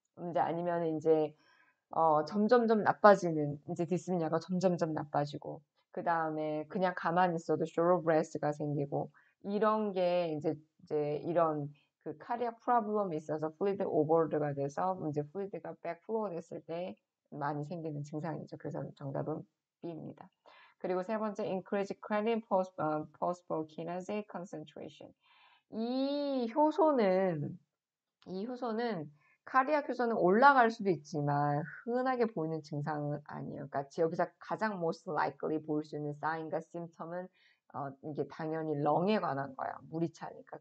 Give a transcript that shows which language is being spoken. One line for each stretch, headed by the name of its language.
Korean: 이제 아니면 이제 점점점 나빠지는 이제 dyspnea가 점점점 나빠지고 그 다음에 그냥 가만히 있어도 short breath가 생기고 이런 게 이제 이런 그 cardiac problem이 있어서 fluid overload가 돼서 이제 fluid가 backflow 됐을 때 많이 생기는 증상이죠. 그래서 정답은 B입니다. 그리고 세 번째,
English: increase creatinine phosphokinase concentration.
Korean: 이 효소는 카디악 효소는 올라갈 수도 있지만 흔하게 보이는 증상은 아니에요. 그러니까 여기서 가장 most likely 볼 수 있는 sign과 symptom은 이게 당연히 렁에 관한 거야. 물이 차니까.